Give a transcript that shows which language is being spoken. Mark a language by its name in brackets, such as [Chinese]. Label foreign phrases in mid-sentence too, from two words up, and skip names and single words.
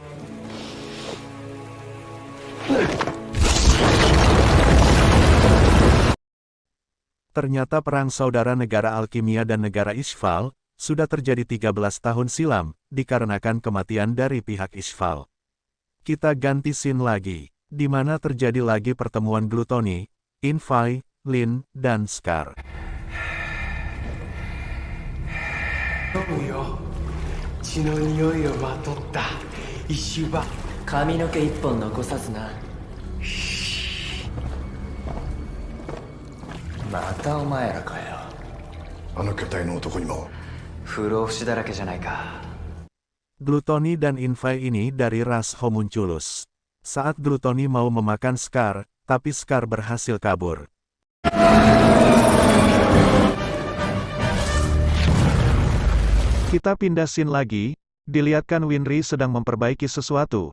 [Indonesian] Ternyata perang saudara negara Alkimia dan negara Ishval sudah terjadi 13 tahun silam, dikarenakan kematian dari pihak Ishval. Kita ganti scene lagi, di mana terjadi lagi pertemuan Gluttony, Infai, Lin, dan Scar. [Japanese] 血の匂いをまとった異種は髪の毛一本残さずな。またお前らかよ。あの巨体の男にも不老不死だらけじゃないか。 [Indonesian] Gluttony dan Infai ini dari ras Homunculus. Saat Gluttony mau memakan Scar, tapi Scar berhasil kabur. Kita pindah scene lagi, dilihatkan Winry sedang memperbaiki sesuatu.